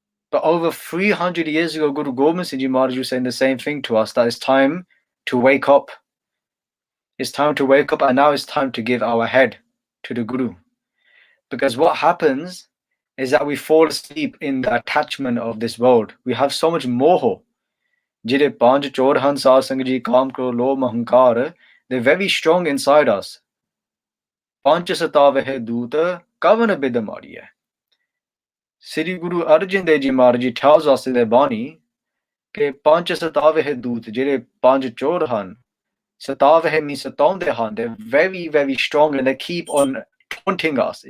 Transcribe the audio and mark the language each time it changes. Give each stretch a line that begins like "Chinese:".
English: But over 300 years ago, Guru Gobind Singh Ji Maharaj was saying the same thing to us, that it's time to wake up. It's time to wake up, and now it's time to give our head to the Guru. Because what happens is that we fall asleep in the attachment of this world. We have so much moho.
Punjabi: ਜਿਹੜੇ ਪੰਜ ਚੋਰ ਹਨ ਸਾਧ ਸੰਗਤ ਜੀ, ਕਾਮ ਕ੍ਰੋਧ ਲੋਭ ਅਹੰਕਾਰ,
English: they're very strong inside us.
Punjabi: ਪੰਜ ਸਤਾਵਹਿ ਦੂਤ ਕਵਨ ਬਿਦ ਮਾਰੀਐ.
English: Sri Guru Arjan Dev Ji Maharaj Ji tells us in their Bani
Punjabi: ਕਿ ਪੰਜ ਸਤਾਵਹਿ ਦੂਤ, ਜਿਹੜੇ ਪੰਜ ਚੋਰ ਹਨ, ਸਤਾਵਹਿ
English: means
Punjabi: ਸਤਾਉਂਦੇ ਹਨ,
English: they're very very strong and they keep on taunting us.